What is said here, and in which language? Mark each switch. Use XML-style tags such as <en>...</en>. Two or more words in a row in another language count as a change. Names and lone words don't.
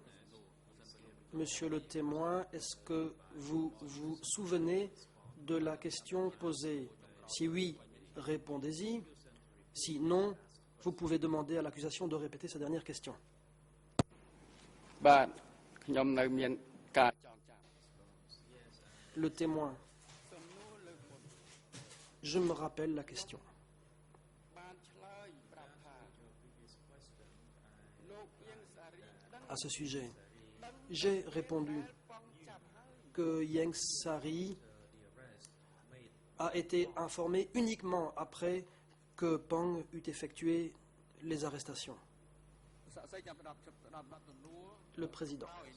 <fr>Monsieur le témoin, est-ce que vous vous souvenez de la question posée? Si oui, répondez-y. Si non, vous pouvez demander à l'accusation de répéter sa dernière question.</fr> <km>បាទខ្ញុំនៅមានការចងចាំ</km> <fr>Le témoin, je me rappelle la question.</fr> <km>បានឆ្លើយប្រាប់ថាលោកអៀងសារីដឹង</km> <fr>À ce sujet, j'ai répondu que Ieng Sary a été informé uniquement après que Pang eut effectué les arrestations. Le président.</fr>